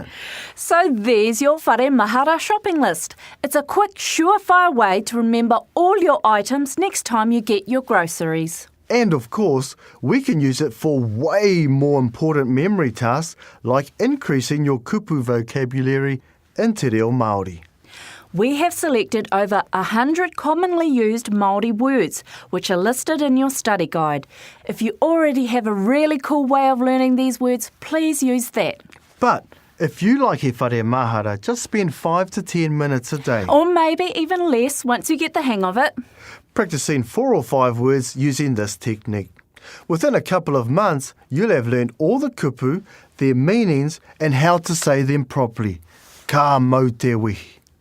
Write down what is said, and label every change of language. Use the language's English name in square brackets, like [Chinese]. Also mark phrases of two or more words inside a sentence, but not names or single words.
[English] So there's your Whare Mahara shopping list. It's a quick, surefire way to remember all your items next time you get your groceries. And of course, we can use it for way more important memory tasks like increasing your kupu vocabulary in [Māori] te reo Māori. [English] We have selected over 100 commonly used Māori words, which are listed in your study guide. If you already have a really cool way of learning these words, please use that. But if you like He Whare Mahara, just spend 5 to 10 minutes a day. Or maybe even less once you get the hang of it. Practicing 4 or 5 words using this technique. Within a couple of months, you'll have learned all the kupu, their meanings, and how to say them properly. [Māori] Ka mau te wihi.